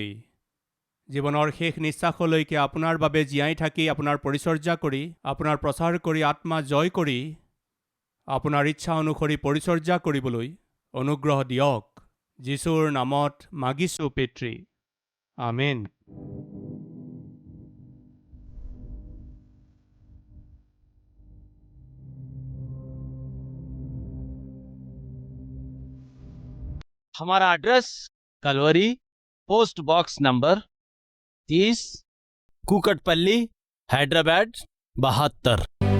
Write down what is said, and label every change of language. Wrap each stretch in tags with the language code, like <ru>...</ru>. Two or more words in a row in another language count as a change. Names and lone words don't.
<as>জীৱনৰ শেষ নিশ্বাসলৈকে আপোনাৰ বাবে জীয়াই থাকি, আপোনাৰ পৰিচৰ্যা কৰি, আপোনাৰ প্ৰচাৰ কৰি, আত্মা জয় কৰি, আপোনাৰ ইচ্ছা অনুসৰি পৰিচৰ্যা কৰিবলৈ অনুগ্ৰহ দিয়ক। যীশুৰ নামত মাগিছোঁ পিতৃ। আমেন।</as> <hi>हमारा एड्रेस कलवरी, पोस्ट बॉक्स नंबर 30, कुकटपल्ली, हैदराबाद 72।</hi>